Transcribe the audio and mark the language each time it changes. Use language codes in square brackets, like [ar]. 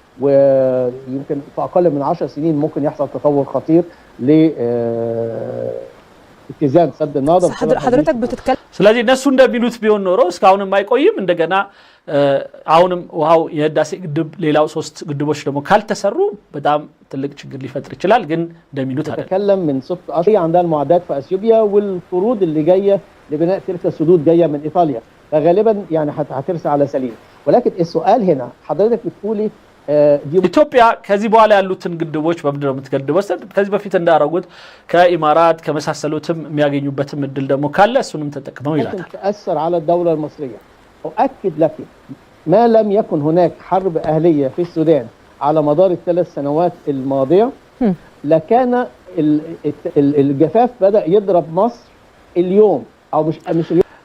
[ar] ويمكن في اقل من 10 سنين ممكن يحصل تطور خطير اتزان سد النهضه. حضرتك بتتكلم [am] ስለዚህ እነሱ እንደሚሉት ቢሆን ኖሮ እስካሁንም አይቆይም። እንደገና አሁንም ውሃው የህዳሴ ግድብ ሌላው 3 ግድቦች ደግሞ ካልተሰሩ በጣም ትልቅ ችግር ሊፈጥር ይችላል። ግን እንደሚሉት አይደለም። [ar] تكلم من صفر عندنا المعدات في اثيوبيا والقروض اللي جايه لبناء تلك السدود جايه من ايطاليا، فغالبا يعني هترسى على سليم. ولكن السؤال هنا حضرتك بتقولي [am] ኢትዮጵያ ከዚህ በኋላ ያሉትን ግድቦች በምንድነው የምትገድበው? ከዚህ በፊት እንዳረጉት ከኢማራት ከመሳሰሉትም የሚያገኙበትም እድል ደግሞ ካለ እሱንም ተጠቅመው ይላል። [ar] تأثر على الدولة المصرية. أؤكد لك ما لم يكن هناك حرب أهلية في السودان على مدار ال3 سنوات الماضية لكان الجفاف بدأ يضرب مصر اليوم أو مش اليوم.